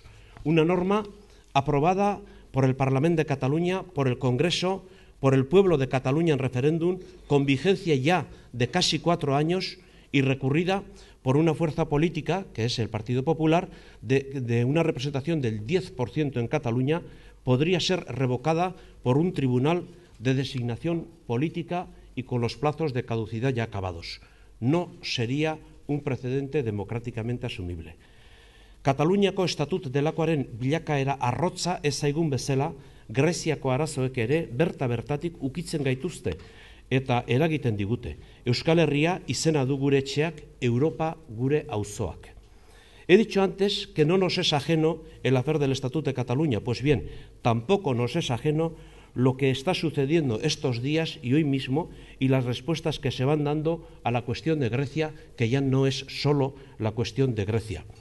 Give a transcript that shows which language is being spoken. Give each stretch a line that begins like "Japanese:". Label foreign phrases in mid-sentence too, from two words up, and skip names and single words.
Spanish: Una norma aprobada por el Parlamento de Cataluña, por el Congreso, por el pueblo de Cataluña en referéndum, con vigencia ya de casi 4 años y recurrida por una fuerza política, que es el Partido Popular, de una representación del 10% en Cataluña, podría ser revocada por un tribunal de designación política y con los plazos de caducidad ya acabados. No sería un precedente democráticamente asumible.
Basque: Kataluniako estatut delakoaren bilakaera arrotza ez zaigun bezala, Greziako arazoek ere berta-bertatik ukitzen gaituzte eta eragiten digute. Euskal Herria izena du gure etxeak, Europa gure auzoak.
Spanish: He dicho antes que no nos es ajeno el hacer del Estatuto de Cataluña. Pues bien, tampoco nos es ajeno lo que está sucediendo estos días y hoy mismo y las respuestas que se van dando a la cuestión de Grecia, que ya no es solo la cuestión de Grecia.